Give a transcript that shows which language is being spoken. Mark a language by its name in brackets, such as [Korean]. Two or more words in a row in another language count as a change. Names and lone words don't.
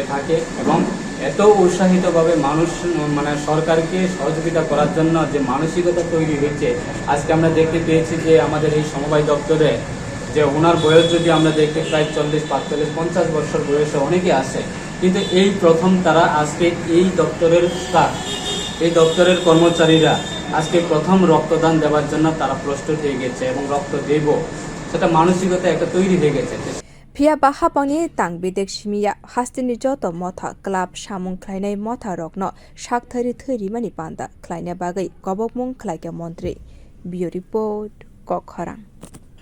[Bangla] থাকে এবং এত উৎসাহিতভাবে মানুষ সরকারকে সহযোগিতা করার জন্য যে মানসিকতা তৈরি হয়েছে আজকে আমরা দেখতে পেয়েছি যে আমাদের এই সমবায় দপ্তরে যে ওনার বয়স যদি আমরা দেখতে প্রায় 40-45-50 বছর বয়সে অনেকে আছে কিন্তু এই প্রথম তারা আজকে এই দপ্তরের স্টাফ এই দপ্তরের কর্মচারীরা আজকে প্রথম রক্তদান দেওয়ার জন্য তারা প্রস্তুত হয়ে গেছে এবং রক্ত দেব সেটা মানসিকতা একটা তৈরি হয়ে গেছে [Kok Borok] फिया बाहापांनि टांगबेदेक सिमिया हास्तिनि जत मथा क्लाब सामुं ख्लायनाय मथा रगनो शाकथारि थैरिमानि पान्दा ख्लायनाय बागै गबकमुं ख्लायग्रा मन्त्री बियो रिपोर्ट कखरां।